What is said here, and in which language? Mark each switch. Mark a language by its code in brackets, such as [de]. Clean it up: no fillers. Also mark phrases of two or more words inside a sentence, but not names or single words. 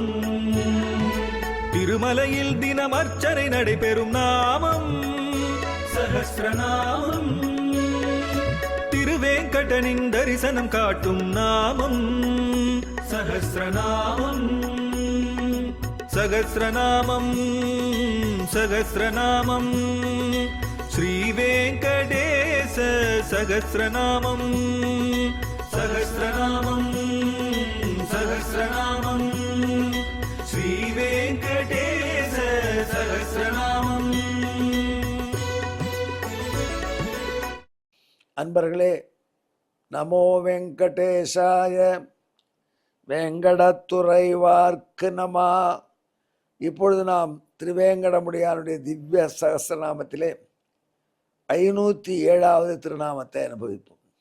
[ta] திருமலையில் தினம் அர்ச்சனை நடைபெறும் நாமம் சஹஸ்ரநாமம். திருவேங்கடனின் தரிசனம் காட்டும் நாமம் சஹஸ்ரநாமம். [sa] सहस्रनामं सहस्रनामं श्रीवेङ्कटेश सहस्रनामं सहस्रनामं सहस्रनामं श्रीवेङ्कटेश सहस्रनामं. [ta] அன்பர்களே, [sa] नमो वेङ्कटेशाय [ta] வேங்கடத்துறைவார்க்கு நம. இப்பொழுது நாம் திருவேங்கடமுடியானுடைய திவ்ய சகஸ்ரநாமத்திலே 507வது திருநாமத்தை அனுபவிப்போம்.